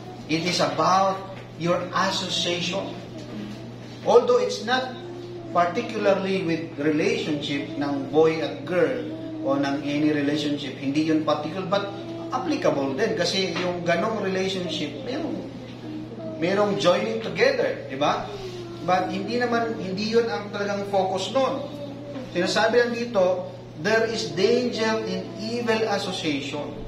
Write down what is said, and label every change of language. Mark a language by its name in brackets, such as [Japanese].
[English] It is about your association. Although it's not particularly with relationship ng boy at girl o ng any relationship, [Filipino] hindi yun particular, [English] but applicable din kasi yung ganong relationship, merong joining together, di ba? [Filipino] But hindi yun ang talagang focus nun. Sinasabi lang dito, [English] there is danger in evil association.